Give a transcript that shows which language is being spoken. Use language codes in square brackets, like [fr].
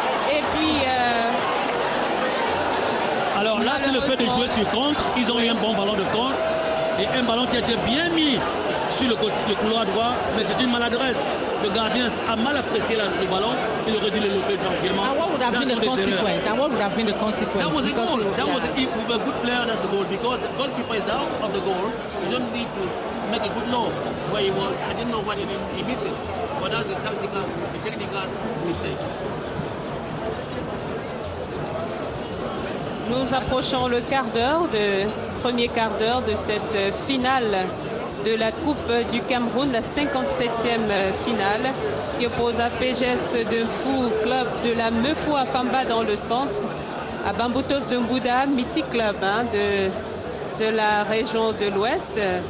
[fr] Et puis... Alors là, c'est le fait de jouer sur contre. Ils ont eu un bon ballon de contre et un ballon qui a été bien mis sur le couloir droit, mais c'est une maladresse. Le gardien a mal apprécié le ballon, il aurait dû le louper tranquillement. [en] And what would have been the consequence? And what would have been the consequence? That was a goal. That was yeah. with a good player, that's the goal. Because the goalkeeper is out of the goal, you don't need to make a good low where he was. I didn't know what he missed it, but that's a technical mistake. [fr] Nous approchons le premier quart d'heure de cette finale de la Coupe du Cameroun, la 57e finale, qui oppose APGS de Fou, club de la Meufou à Famba dans le centre, à Bambutos de Mbouda, mythique club de la région de l'Ouest.